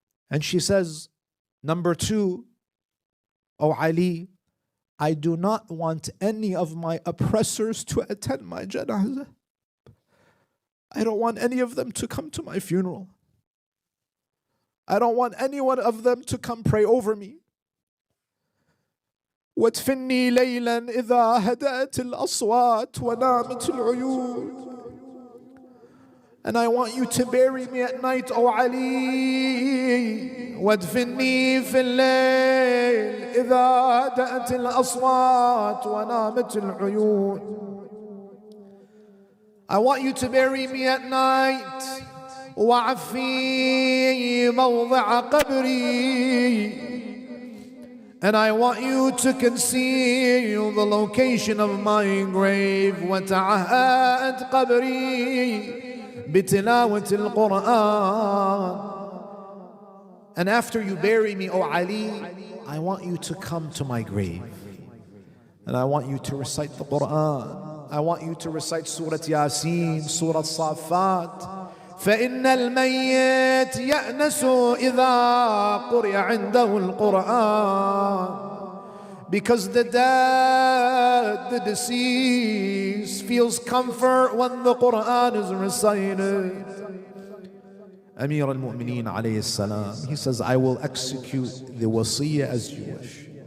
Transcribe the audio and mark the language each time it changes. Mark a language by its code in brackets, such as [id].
[en] And she says, number 2, O Ali, I do not want any of my oppressors to attend my janazah. I don't want any of them to come to my funeral. I don't want any one of them to come pray over me. [ar] وادفني ليلا إذا هدأت الأصوات ونامت العيون. [en] And I want you to bury me at night, O Ali. [ar] وادفني في الليل إذا هدأت الأصوات ونامت العيون. [en] I want you to bury me at night. [ar] وعفي موضع قبري. [en] And I want you to conceal the location of my grave. [ar] وتعهد قبري بتلاوة القرآن. [en] And after you bury me, O Ali, I want you to come to my grave. And I want you to recite the Quran. I want you to recite Surah Yasin, Surah Safat. [ar] فإن الميت يأنس إذا قرئ عنده القرآن. [en] Because the dead, the deceased, feels comfort when the Quran is recited. Amir al-Mu'mineen alayhi salam, he says, I will execute the wasiyah as you wish.